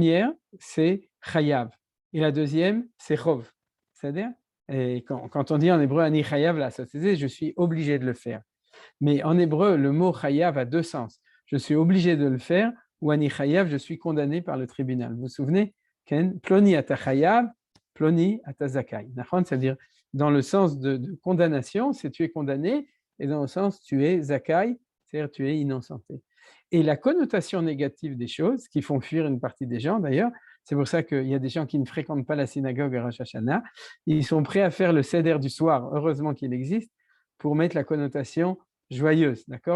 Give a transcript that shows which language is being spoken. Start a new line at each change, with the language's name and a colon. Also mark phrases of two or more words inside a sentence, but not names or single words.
French: La première, c'est chayav, et la deuxième, c'est chov. C'est-à-dire, et quand on dit en hébreu
Hebrew: אני חייב
French: la société, je suis obligé de le faire. Mais en hébreu, le mot chayav a deux sens. Je suis obligé de le faire ou
Hebrew: אני חייב,
French: je suis condamné par le tribunal. Vous vous souvenez?
Hebrew: פלוני אתה חייב, פלוני אתה זכאי.
French: C'est-à-dire, dans le sens de condamnation, c'est tu es condamné, et dans le sens tu es zakai, c'est-à-dire tu es innocenté. Et la connotation négative des choses, qui font fuir une partie des gens d'ailleurs, c'est pour ça qu'il y a des gens qui ne fréquentent pas la synagogue à Rosh Hashanah, ils sont prêts à faire le seder du soir, heureusement qu'il existe, pour mettre la connotation joyeuse, d'accord?